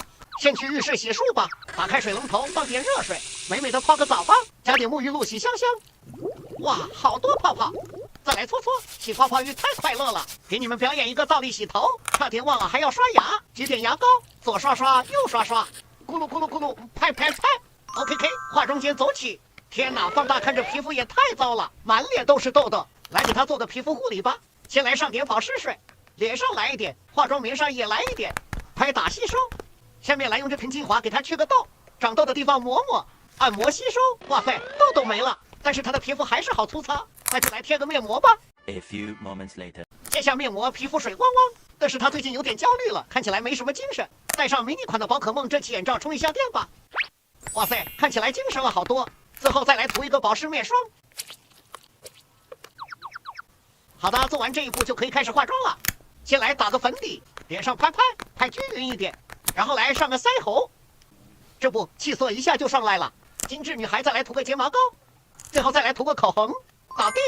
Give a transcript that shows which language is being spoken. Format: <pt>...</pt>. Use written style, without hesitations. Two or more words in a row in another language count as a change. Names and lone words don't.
<zh>先去浴室洗漱吧，打開水龍頭，放點熱水，美美的泡個澡吧，加點沐浴露洗香香。哇，好多泡泡！再來搓搓，洗泡泡浴太快樂了。給你們表演一個倒立洗頭，差點忘了還要刷牙，擠點牙膏，左刷刷，右刷刷，咕嚕咕嚕咕嚕，拍拍拍。OK， 化妝間走起。天哪，放大看着皮膚也太糟了，滿臉都是痘痘。來給他做個皮膚護理吧，先來上點保濕水，臉上來一點，化妝棉上也來一點，拍打吸收。下面來用這瓶精華給他去個痘，長痘的地方抹抹，按摩吸收。哇塞，痘痘沒了，但是他的皮膚還是好粗糙，那就來貼個面膜吧。</zh> <en>A few moments later，</en> <zh>卸下面膜，皮膚水汪汪，但是他最近有點焦慮了，看起來沒什麼精神。戴上迷你款的寶可夢蒸汽眼罩充一下電吧。哇塞，看起來精神了好多。最後再來塗一個保濕面霜。好的，做完這一步就可以開始化妝了。先來打個粉底，臉上拍均勻一點，然後來上個腮紅。這不，氣色一下就上來了。精緻女孩再來塗個睫毛膏，最後再來塗個口紅，搞定。</zh>